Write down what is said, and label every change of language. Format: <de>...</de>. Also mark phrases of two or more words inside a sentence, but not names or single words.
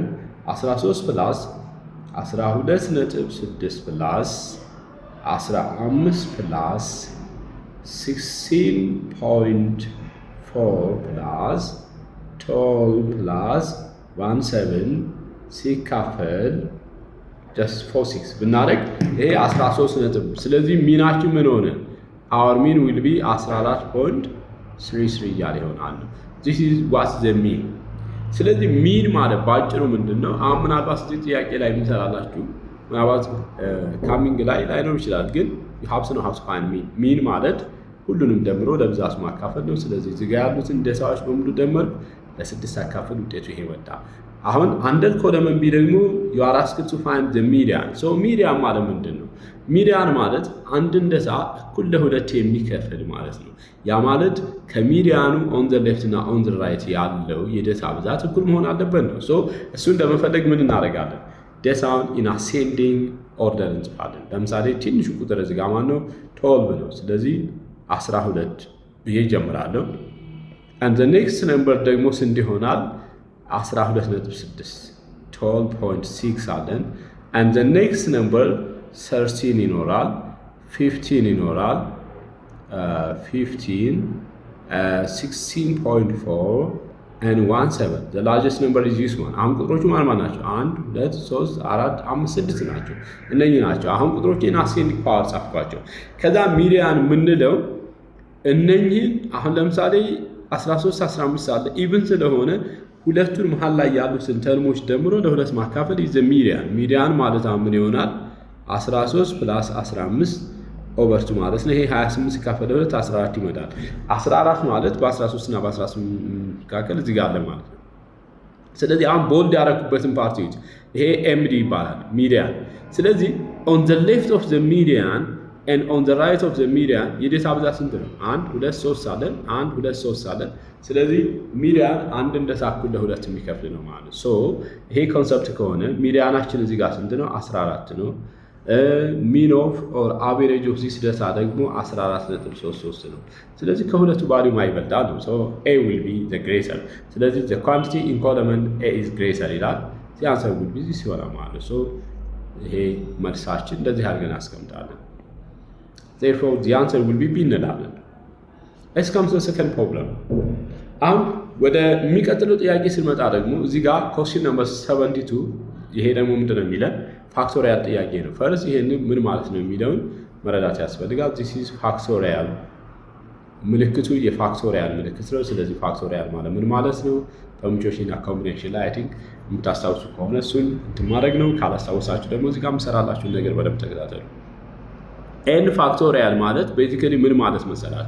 <am>13 ፕላስ 12.6 ፕላስ 15 ፕላስ 16.4 ፕላስ 12 ፕላስ 17 ሲካፈል just 46 ብናደርግ ይሄ 13 ነጥብ። ስለዚህ ሚናችን ምን ሆነ?</am> <en>our mean will be 14.33</en> <am>እያለ ይሆናል።</am> <en>this is what's the mean።</en> <am>ስለዚህ ሚን ማለት ባጭሩ ምንድነው? አሁን ምናልባት እዚህ ጥያቄ ላይ ምንሰራላችሁ ምናልባት ካሚንግ ላይ ላይኖር ይችላል፣ ግን</am> <en>you have to know how to find mean።</en> <am>ሚን ማለት ሁሉንም ደምሮ ለብዛቱ ማካፈል ነው። ስለዚህ እዚህ ጋር ያሉትን ዴታዎች በሙሉ ደመርኩ ለ6 አካፈል ውጤቱ ይሄ ወጣ። አሁን</am> <en>under column B</en> <am>ደግሞ</am> <en>you are asked to find the median። so median</en> <am>ማለት ምንድነው? ሚዲያን ማለት አንድን ዴታ እኩል ለሁለት የሚከፍል ማለት ነው። ያ ማለት ከሚዲያኑ</am> <en>on the left</en> <am>እና</am> <en>on the right</en> <am>ያለው የዴታ ብዛት እኩል መሆን አለበት ነው። so እሱን ለመፈለግ ምን እናደርጋለን? ዴታውን</am> <en>in ascending order</en> <am>እንጽፋለን። ለምሳሌ ትንሹ ቁጥር እዚህ ጋር ማለት ነው 12 ነው። ስለዚህ 12 ብዬ ጀምራለሁ።</am> <en>and the next number</en> <am>ደግሞ ስንት ይሆናል? 12.6 12.6 አለን።</am> <en>and the next number</en> <am>13 ይኖራል 15 ይኖራል 15 16.4</am> <en>and 17 the largest number is this one።</en> <am>አሁን ቁጥሮቹ ማን ናቸው? 1 2 3 4 5 6 ናቸው። እነኚህ ናቸው። አሁን ቁጥሮቹን</am> <en>ascending power</en> <am>ጻፍኳቸው። ከዛ ሚዲያን ምንለው እነኚህን አሁን ለምሳሌ 13 15 አለ ኢቭን ስለሆነ ሁለቱን መሃል ላይ ያሉትን ተርሞች ደምሮ ለሁለት ማካፈል</am> <en>is the median።</en> <am>ሚዲያን ማለት ምን ይሆናል? 13 + 15 ኦቨር 2 ማለት ነው። ይሄ 28 ሲካፈል ለሁለት 14 ይመጣል። 14 ማለት በ13 እና በ18 መካከል እዚህ ጋር አለ ማለት ነው። ስለዚህ አሁን ቦልድ ያደረኩበትን ፓርቲዎች ይሄ ኤምዲ ይባላል ሚዲያን። ስለዚህ</am> <en>on the left of the median and on the right of the median</en> <am>የዴታ ብዛት ስንት ነው? 1 2 3 አለን 1 2 3 አለን። ስለዚህ ሚዲያን አንድ እንደሳኩል ለሁለት የሚከፍል ነው ማለት ሶ ይሄ ኮንሰፕት ከሆነ ሚዲያናችን እዚህ ጋር ስንት ነው? 14 ነው።</am> <en>mean of or average of this data</en> <am>ደግሞ 14.33 ነው። ስለዚህ ከሁለቱ ቫልዩ ማይበልጣል ነው። ሶ</am> <en>a will be the greater።</en> <am>ስለዚህ</am> <en>the quantity in column a is greater</en> <am>ይላል።</am> <en>the answer will be this</en> <am>ይሆናል ማለት ሶ ይሄ መልሳችን እንደዚህ አድርገን አስቀምጣለን።</am> <en>therefore the answer will be b</en> <am>እንላለን።</am> <en>let's come to the second problem።</en> <am>አሁን ወደ የሚቀጥለው ጥያቄ ስንመጣ ደግሞ እዚህ ጋር</am> <en>question number 72</en> <am>ይሄ ደግሞ ምንድነው የሚለን ፋክቶሪያል ጥያቄ ነው። ፈርስ ይሄን ምን ማለት ነው የሚለውን መረዳት ያስፈልጋል።</am> <en>this is</en> <am>ፋክቶሪያል ምልክቱ የፋክቶሪያል ምልክት ነው። ስለዚህ ፋክቶሪያል ማለት ምን ማለት ነው? permutation እና combination ላይ</am> <en>I think</en> <am>የምታስታውሱ ከሆነ እሱን ማድረግ ነው። ካላስታወሳችሁ ደግሞ እዚህ ጋር መሰራላችሁ ነገር በደንብ ተከታተሉ። n ፋክቶሪያል ማለት ቤዚካሊ ምን ማለት መሰላችሁ?</am>